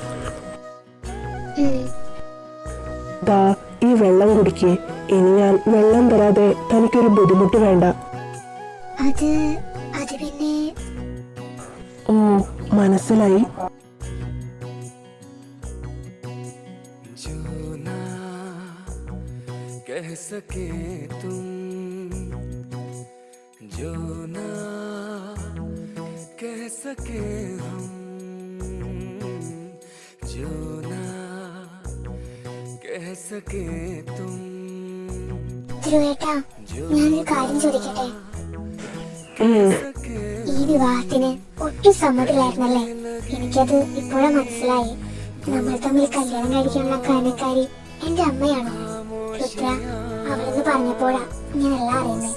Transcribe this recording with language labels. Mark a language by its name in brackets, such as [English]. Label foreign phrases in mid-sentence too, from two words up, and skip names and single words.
[Malayalam] ദാ ഈ വെള്ളം കുടിക്കേ. ഇനി ഞാൻ വെള്ളം തരാതെ തനിക്കൊരു ബുദ്ധിമുട്ട് വേണ്ട. അത് പിന്നെ ഓ, മനസ്സിലായി. [Hindi] जो ना कह सके तुम, जो ना कह सके हम, जो ना कह सके तुम. [Malayalam] ധ്രുവേട്ടാ, ഞാനൊരു കാര്യം ചോദിക്കട്ടെ? ഈ വിവാഹത്തിന് ഒട്ടും സമ്മതില്ലായിരുന്നല്ലേ? എനിക്കത് ഇപ്പോഴാ മനസ്സിലായി. നമ്മൾ തമ്മിൽ കല്യാണം കഴിക്കാനുള്ള കാരണക്കാരി എന്റെ അമ്മയാണോ? രുദ്ര അവളെന്ന് പറഞ്ഞപ്പോഴാ ഞാൻ എല്ലാം അറിയുന്നത്.